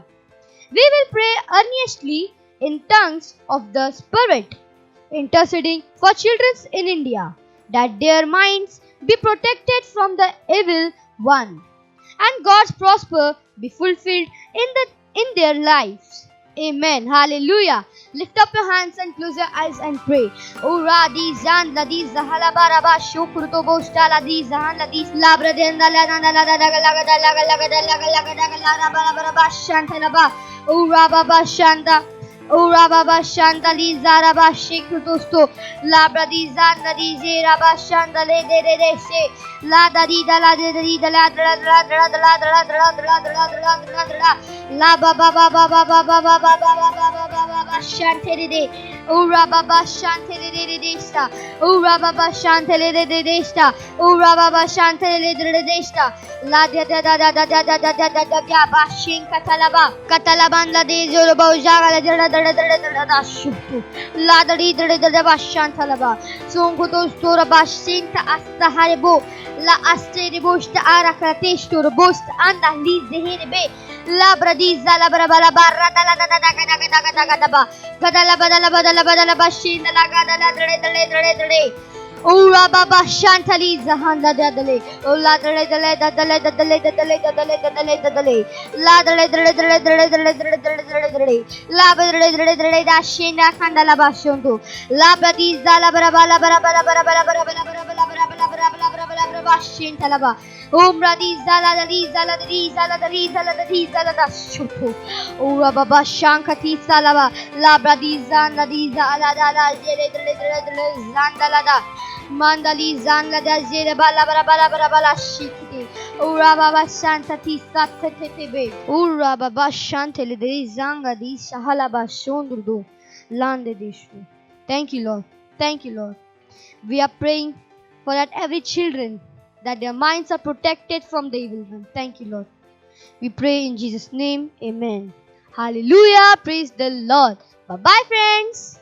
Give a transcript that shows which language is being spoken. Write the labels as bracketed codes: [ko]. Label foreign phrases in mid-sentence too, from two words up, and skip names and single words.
[en] We will pray earnestly in tongues of the Spirit, interceding for children in India, that their minds be protected from the evil one, and God's prosper be fulfilled in their lives. Amen. Hallelujah. Lift up your hands and close your eyes and pray. Ura di zan la di zahala baraba shukruto bosta la di zahan la di labra denda la na la la la la la la la shanta la ba ura baba shanta ura baba shanta li zara ba shikruto labra di zan la di zera ba shanta le de se la da di da la de di da la da la da la da la da la da la da la da la da la da la la ba ba ba ba ba ba ba ba ba ba ba shante de ura baba shante de de sta ura baba shante de sta ura baba shante de sta la da da da da da da da da da da ba shin katalaban la de zoro ba jaga la da da shuktu la da di da ba shantalaba songo to stora ba shinta asta harebo la asteri bosta arakate stora bosta anda li zehirbe la bradiza la brabala barra da la da da da ba gadala ba shin la gadala dre ura baba shantali zahanda dadale la dre la dre da shinda kandala ba shondu la bradiza la brabala Talaba. Umra di zala di zala di zala di zala di zala da shutu. Ura baba shankati salaba. Labra di zanda di zala da da jere zanda la da. Mandali zanda da jere bala bala shikiti. Ura baba shantati satetebe. Ura baba shantele de zanga di shahala ba shondurdu. Lande dishu. Thank you, Lord. Thank you, Lord. We are praying for that every children, that their minds are protected from the evil one. Thank you, Lord. We pray in Jesus' name. Amen. Hallelujah. Praise the Lord. Bye-bye, friends.